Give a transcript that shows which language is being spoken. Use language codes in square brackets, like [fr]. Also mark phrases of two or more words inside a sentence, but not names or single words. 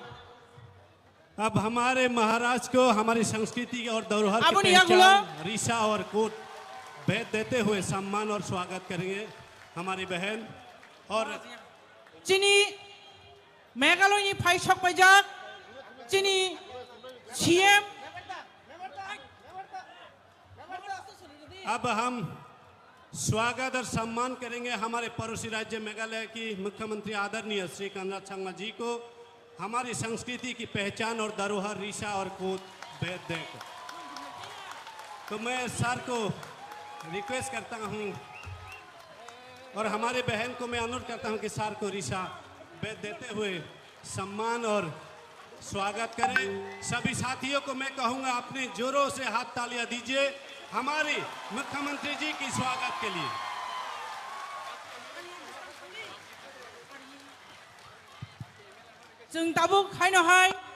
[hi] अब हमारे महाराज को हमारी संस्कृति और धरोहर अब की यहाँ पहचान रीसा और कोट भेद देते हुए सम्मान और स्वागत करेंगे हमारी बहन और [trp] chini Meghalaya ni phai sakpaijak chini CM [hi] अब हम स्वागत और सम्मान करेंगे हमारे पड़ोसी राज्य मेघालय की मुख्यमंत्री आदरणीय श्री कनराड संगमा जी को हमारी संस्कृति की पहचान और धरोहर रीसा और कूद भेद देकर। तो मैं सर को रिक्वेस्ट करता हूं और हमारे बहन को मैं अनुरोध करता हूं कि सर को रीसा भेद देते हुए सम्मान और स्वागत करें। सभी साथियों को मैं कहूंगा अपने जोरों से हाथ तालियां दीजिए हमारे मुख्यमंत्री जी की स्वागत के लिए। [trp] जों दाबुक हायनहाय